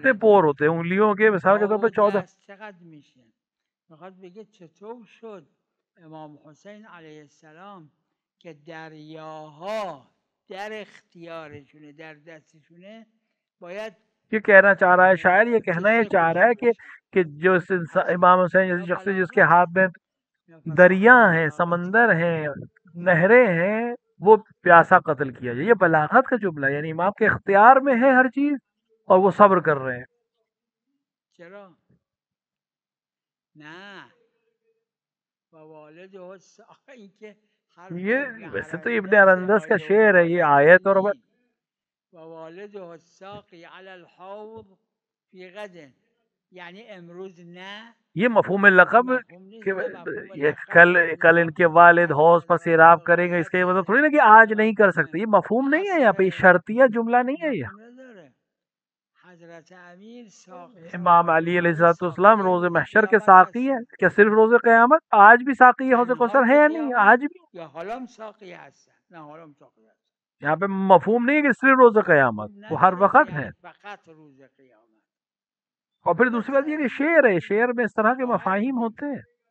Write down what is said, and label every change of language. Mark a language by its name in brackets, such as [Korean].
[Urdu] کتنے پور ہوتے ہیں انگلیوں کے، مثال کے طور پہ 14. [Persian] چقدر میشه؟ میخواد بگه چطور شد امام حسین علیه السلام که دریاها در اختیارشونه، در دستشونه، باید [Urdu] یہ کہنا چاہ رہا ہے شاعر، یہ کہنا یہ چاہ رہا ہے کہ جو امام حسین جیسے شخص جس کے ہاتھ میں دریا ہیں، سمندر ہیں، نہریں ہیں، وہ پیاسا قتل کیا جائے. یہ بلاغت کا جملہ، یعنی امام کے اختیار میں ہے ہر چیز اور وہ صبر کر رہے ہیں. [Persian] چرا؟ نه والد این که [Urdu] یہ ویسے تو ابن ارندس کا شعر ہے، یہ آیت اور [Arabic] ووالده الساقی علی الحوض فی غد، [Persian] یعنی امروز نه. [Urdu] یہ مفہوم لقب کہ کل ان کے والد حوض پر سیراب کریں گے، اس کا یہ مطلب تھوڑی نا کہ آج نہیں کر سکتے. یہ مفہوم نہیں ہے، یہاں پہ یہ شرطیہ جملہ نہیں ہے. یہ حضرت امیر امام علی علیہ السلام روز محشر کے ساقی ہے. کیا صرف روز قیامت؟ آج بھی ساقی ہے حوض کوثر ہے یا نہیں؟ آج بھی [Persian] یا حالم ساقی هستن، نه حالم ساقی هستن. [Urdu] یہاں پہ مفہوم نہیں ہے کہ صرف روز قیامت، وہ ہر وقت ہے. [Persian] فقط روز قیامت. [Urdu] اور پھر دوسری بات یہ کہ شعر ہے، شعر میں اس طرح کے مفاہیم ہوتے ہیں.